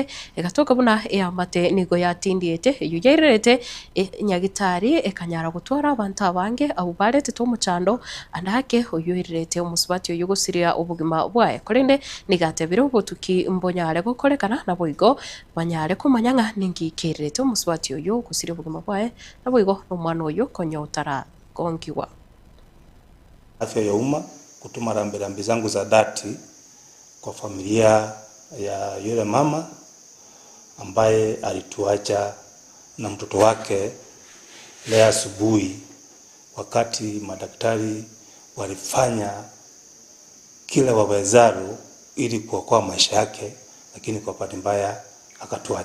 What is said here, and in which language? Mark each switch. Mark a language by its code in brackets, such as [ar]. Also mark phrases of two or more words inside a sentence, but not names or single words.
[guz] egatoka buna amate nigo yatindiete eyo yairete nyagitari ekanyara gutwara abantu abange abo barete to muchando andake oyo irete omusubati oyo gosiria obugima bwae korende nigatebire obutuki mbonyare gukorekana nabo igo banyare kumanyanga ningikirete omusubati oyo gosiria obugima bwae nabo igo nomwana oyo konyotara konkiwa [sw] afya ya umma kutuma rambirambi zangu za dhati kwa familia ya yule mama ambaye alituacha na mtoto wake leo asubuhi, wakati madaktari walifanya kila wawezalo ili kuokoa maisha yake, lakini kwa bahati mbaya akatuacha.